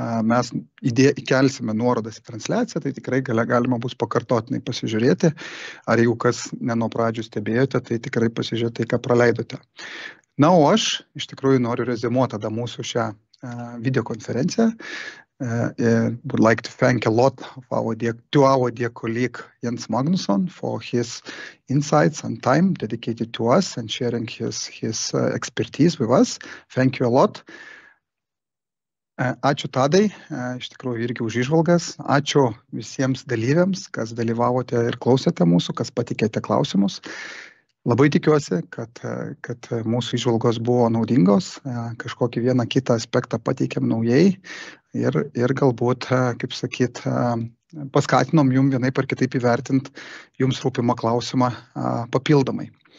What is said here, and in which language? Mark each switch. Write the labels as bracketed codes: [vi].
[lt] Mes įkelsime nuorodas į transliaciją, tai tikrai galima bus pakartotinai pasižiūrėti. Ar jeigu kas ne nuo pradžių stebėjote, tai tikrai pasižiūrėti, ai ką praleidote. Na, o aš iš tikrųjų noriu rezimuoti tada mūsų šią videokonferenciją. [en] Would like to thank a lot of our dear colleague Jens Magnusson for his insights and time dedicated to us and sharing his expertise with us. Thank you a lot. [lt] Ačiū Tadai, iš tikrųjų irgi už įžvalgas. Ačiū visiems dalyviams, kas dalyvavote ir klausėte mūsų, kas patikėte klausimus. Labai tikiuosi, kad mūsų įžvalgos buvo naudingos, kažkokį vieną kitą aspektą pateikėm naujai ir galbūt, kaip sakyt, paskatinom jums vienaip ar kitaip įvertinti jums rūpimą klausimą papildomai.